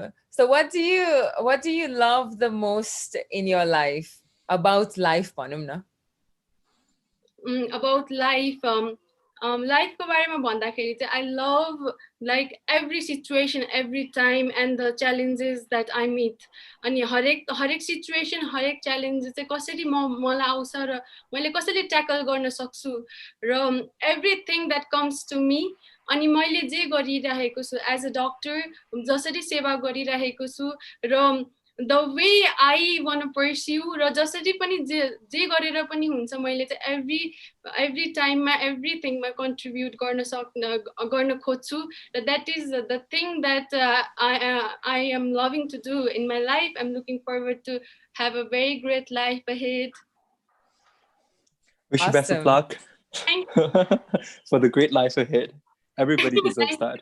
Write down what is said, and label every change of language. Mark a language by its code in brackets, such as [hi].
[en] So what do you love the most in your life? About life [ne] भनौँ न. [en] About life, life [ne] को बारेमा भन्दाखेरि चाहिँ [en] I love like every situation, every time, and the challenges that I meet. [ne] अनि हरेक situation, हरेक challenge चाहिँ कसरी मलाई आउँछ र मैले कसरी tackle गर्न सक्छु र [en] everything that comes to me. [ne] अनि मैले जे गरिरहेको छु [en] as a doctor, [ne] जसरी सेवा गरिरहेको छु र [en] the way I want to pursue [ne] र जसरी पनि जे गरेर पनि हुन्छ मैले चाहिँ [en] every time [ne] मा everything मा contribute गर्न खोज्छु. [en] That is the thing that I am loving to do in my life. I'm looking forward to have a very great life ahead. Wish you best of luck for the great life ahead. Everybody deserves that.